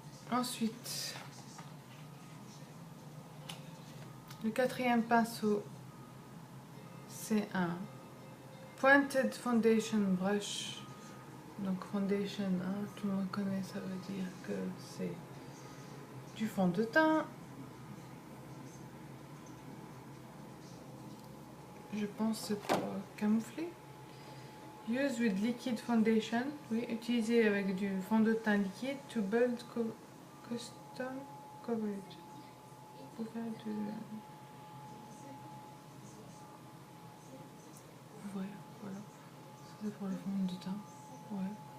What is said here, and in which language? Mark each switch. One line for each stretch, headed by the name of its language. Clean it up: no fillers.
French: Ensuite, le quatrième pinceau, c'est un Pointed Foundation Brush. Donc foundation, hein, tout le monde connaît, ça veut dire que c'est du fond de teint. Je pense que c'est pour camoufler.
English: Use with liquid foundation.
French: Oui, utiliser avec du fond de teint liquide
English: to build custom coverage.
French: Pour faire du... Ouais, voilà. Ça c'est pour le fond de teint. Ouais.